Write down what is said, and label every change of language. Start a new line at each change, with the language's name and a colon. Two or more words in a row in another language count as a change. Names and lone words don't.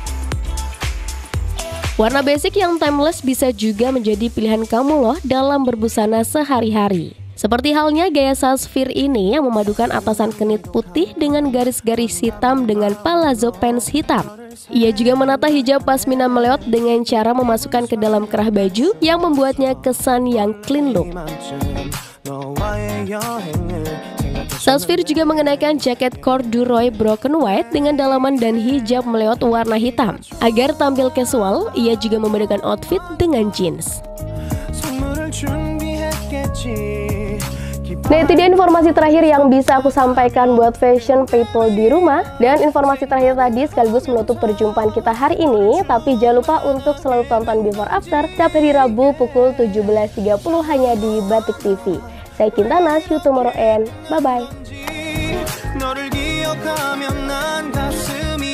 Indonesian: Warna basic yang timeless bisa juga menjadi pilihan kamu loh dalam berbusana sehari-hari. Seperti halnya gaya Sasfir ini yang memadukan atasan kenit putih dengan garis-garis hitam dengan
English: palazzo pants
Indonesian: hitam. Ia juga menata hijab pasmina meleot dengan cara memasukkan ke dalam kerah baju yang membuatnya kesan yang
English: clean look.
Indonesian: Sasfir juga mengenakan jaket corduroy
English: broken white
Indonesian: dengan dalaman dan hijab meleot warna hitam. Agar tampil casual, ia juga memadukan outfit dengan jeans. Nah, itu dia informasi terakhir yang bisa aku sampaikan buat
English: fashion people
Indonesian: di rumah. Dan informasi terakhir tadi sekaligus menutup perjumpaan kita hari ini. Tapi jangan lupa untuk selalu tonton Before After setiap hari Rabu pukul 17.30 hanya di Batik TV.
English: Saya Kintana, see you tomorrow and bye-bye.